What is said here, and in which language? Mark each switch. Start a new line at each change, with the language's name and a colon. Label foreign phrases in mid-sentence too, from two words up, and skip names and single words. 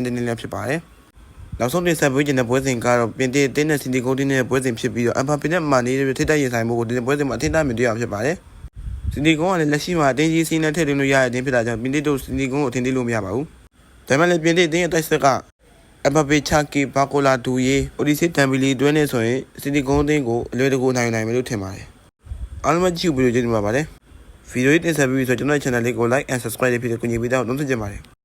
Burmese: တင်းလေးဖြစ်ပါတယ်။နောက်ဆုံးတင်ဆက်ပေးခြင်းတဲ့ပွဲစဉ်ကတော့ပြင်သစ်တင်းနဲ့စင်တီဂိုတင်းနဲ့ပွဲစဉ်ဖြစ်ပြီးတော့အမ်ဘာပီနဲ့မာနီတွေထိတိုက်ရင်ဆိုင်မှုကိုဒီနေ့ပွဲစဉ်မှာအထင်သာမြင်တွေ့ရဖြစ်ပါတယ်။စင်တီဂိုကလည်းလက်ရှိမှာအတင်းကြီးစီးနဲ့ထည့်သွင်းလို့ရတဲ့အတင်းဖြစ်တာကြောင့်ပြင်သစ်တို့စင်တီဂိုကိုအထင်သေးလို့မရပါဘူး။ဒါပေမဲ့လည်းပြင်သစ်တင်းရဲ့တိုက်စစ်ကအမ်ဘာပီချာကီဘာကိုလာဒူယေအိုဒီစီတမ်ဘီလီတွဲနေဆိုရင်စင်တီဂိုတင်းကိုအလွယ်တကူနိုင်မယ်လို့ထင်ပါတယ်။အားလုံးပဲကြည့်ပြီးကြည့်နေပါပါတယ်။ဗီဒီယိုတင်ဆက်ပြီးဆိုကျွန်တော်ရဲ့ channel လေးကို
English: like and subscribe
Burmese: လုပ်ပြီးတော့ကူညီပေးတော့နှုတ်ဆက်ကြပါတယ်